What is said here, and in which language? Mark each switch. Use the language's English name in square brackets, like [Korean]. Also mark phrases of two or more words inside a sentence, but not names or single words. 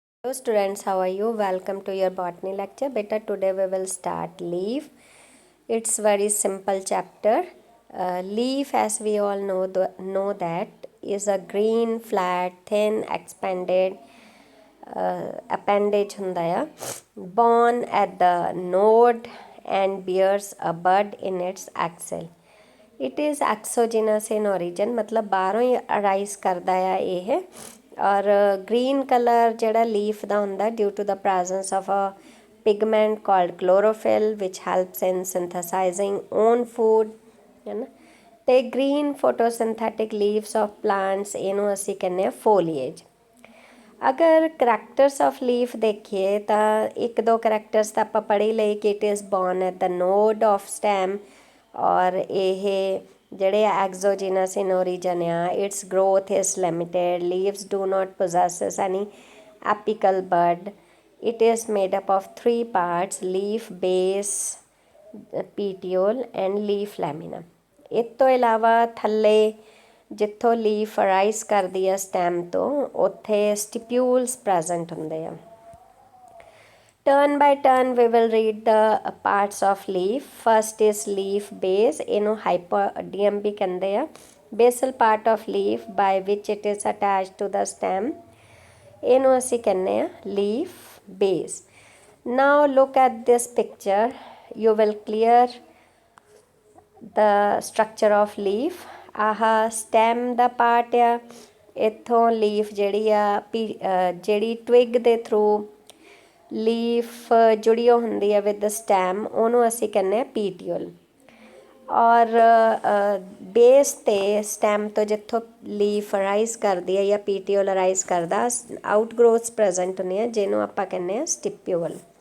[English] Hello students, how are you? Welcome to your botany lecture. Beta, today we will start leaf. It's very simple chapter. Leaf, as we all know that is a green, flat, thin, expanded appendage [Punjabi] ਹੁੰਦਾ ਆ [English] born at the node and bears a bud in its axil. It is exogenous in origin, [Punjabi] ਮਤਲਬ ਬਾਹਰੋਂ ਹੀ ਅਰਾਈਜ਼ ਕਰਦਾ ਆ ਇਹ ਔਰ [English] green color [Punjabi] ਜਿਹੜਾ leaf ਦਾ ਹੁੰਦਾ [English] due to the presence of a pigment called chlorophyll which helps in synthesizing own food [Punjabi] ਹੈ ਨਾ ਤੇ [English] green photosynthetic leaves of plants [Punjabi] ਇਹਨੂੰ ਅਸੀਂ ਕਹਿੰਦੇ ਆ [English] foliage। [Punjabi] ਅਗਰ [English] characters of leaf [Punjabi] ਦੇਖੋ ਤਾਂ ਇੱਕ ਦੋ [English] characters [Punjabi] ਤਾਂ ਆਪ ਪੜ੍ਹ ਹੀ ਲਏ ਕਿ [English] it is born at the node of stem [Punjabi] ਔਰ ਇਹ ਜਿਹੜੇ [English] exogenous in origin [Punjabi] ਆ [English] its growth is limited leaves do not possesses any apical bud it is made up of 3 parts leaf base petiole and leaf lamina. [Punjabi] ਇਸ ਤੋਂ ਇਲਾਵਾ ਥੱਲੇ ਜਿੱਥੋਂ [English] leaf arise [Punjabi] ਕਰਦੀ ਹੈ स्टैम ਤੋਂ ਉੱਥੇ [English] stipules present [Punjabi] ਹੁੰਦੇ ਆ। [English] turn by turn we will read the parts of leaf. first is leaf base, [Punjabi] ਇਹਨੂੰ [English] hypopodium [Hindi] भी कहते हैं। [English] basal part of leaf by which it is attach to the stem [Punjabi] ਇਹਨੂੰ ਅਸੀਂ ਕਹਿੰਦੇ [English] leaf base. now look at this picture, you will clear the structure of leaf. [Punjabi] आह स्टैम ਦਾ ਪਾਰਟ ਆ, ਇੱਥੋਂ ਲੀਫ ਜਿਹੜੀ ਆ ਜਿਹੜੀ ਟਵਿਗ ਦੇ ਥਰੂ ਲੀਫ ਜੁੜੀ ਹੁੰਦੀ ਆ [English] with the stem [Punjabi] ਉਹਨੂੰ ਅਸੀਂ ਕਹਿੰਦੇ ਆ ਪੀਟੀਓਲ ਔਰ ਬੇਸ 'ਤੇ ਸਟੈਮ ਤੋਂ ਜਿੱਥੋਂ ਲੀਫ ਅਰਾਈਜ਼ ਕਰਦੀ ਆ ਜਾਂ ਪੀਟੀਓਲ ਅਰਾਈਜ਼ ਕਰਦਾ [English] out growths [Punjabi] ਪ੍ਰੈਜ਼ੈਂਟ ਹੁੰਦੀਆਂ ਜਿਹਨੂੰ ਆਪਾਂ ਕਹਿੰਦੇ ਆ ਸਟਿਪਿਊਲ।